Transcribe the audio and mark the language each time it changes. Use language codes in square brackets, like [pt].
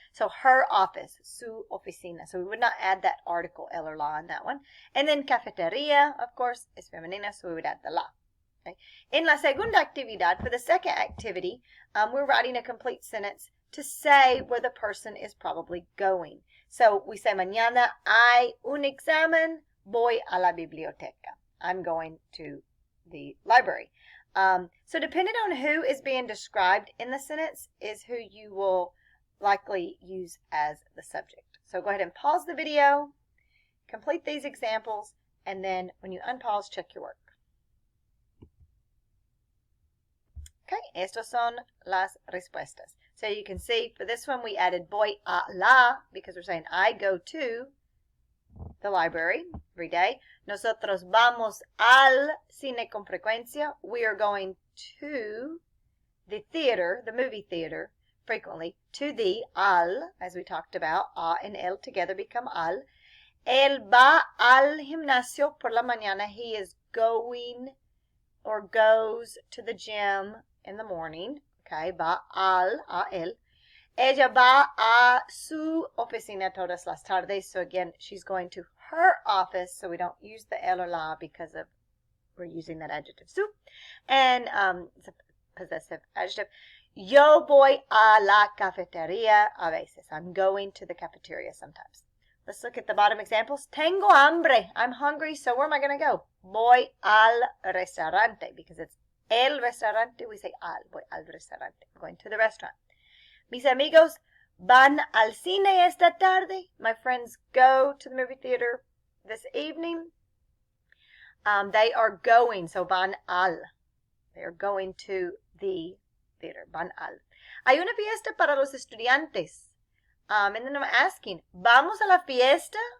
[en] So her office, [es] su oficina. [en] So we would not add that article, el or la, in that one. And then cafeteria, of course, is femenina, so we would add the la. Okay. In [es] la segunda actividad, [en] for the second activity, we're writing a complete sentence to say where the person is probably going. So we say, [es] mañana hay un examen, voy a la biblioteca. [en] I'm going to the library. So depending on who is being described in the sentence is who you will likely use as the subject. So go ahead and pause the video, complete these examples, and then when you unpause, check your work. Okay, [es] estas son las respuestas. [en] So you can see for this one we added [es] voy a la [en] because we're saying I go to the library every day. [es] Nosotros vamos al cine con frecuencia. [en] We are going to the theater, the movie theater, frequently. To the al, as we talked about, a and el together become al. [es] Él va al gimnasio por la mañana. [en] He is going or goes to the gym in the morning. [es] Okay, va al, a él. Ella va a su oficina todas las tardes. [en] So again, she's going to her office. So we don't use the el or la because of we're using that adjective su. And it's a possessive adjective. [es] Yo voy a la cafetería a veces. [en] I'm going to the cafeteria sometimes. Let's look at the bottom examples. [es] Tengo hambre. [en] I'm hungry. So where am I going to go? [es] Voy al restaurante [en] because it's [es] el restaurante. [en] We say al. Voy al restaurante. I'm going to the restaurant. [es] Mis amigos van al cine esta tarde. [en] My friends go to the movie theater this evening. They are going, so [es] van al. [en] They are going to the theater, van al. [es] Hay una fiesta para los estudiantes. [en] And then I'm asking, [es] ¿vamos a la fiesta?